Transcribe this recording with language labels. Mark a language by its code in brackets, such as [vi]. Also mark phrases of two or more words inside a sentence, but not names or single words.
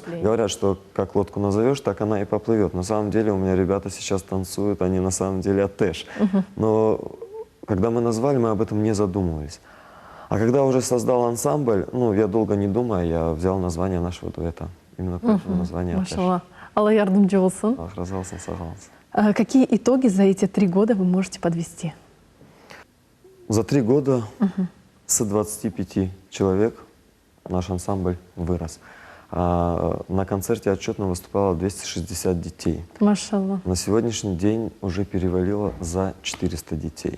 [ru] Говорят, что как лодку назовешь, так она и поплывет. На самом деле у меня ребята сейчас танцуют, они на самом деле «Атэш». Но когда мы назвали, мы об этом не задумывались. А когда уже создал ансамбль, я долго не думая, я взял название нашего дуэта. Именно поэтому название «Атэш». [tt] Алла ярдәмче булсын. [crh] Раза olsun, sağ olun. [ru] Какие итоги за эти 3 года вы можете подвести? За 3 года с 25 человек наш ансамбль вырос. На концерте отчетно выступало 260 детей. Машаллах. На сегодняшний день уже перевалило за 400 детей.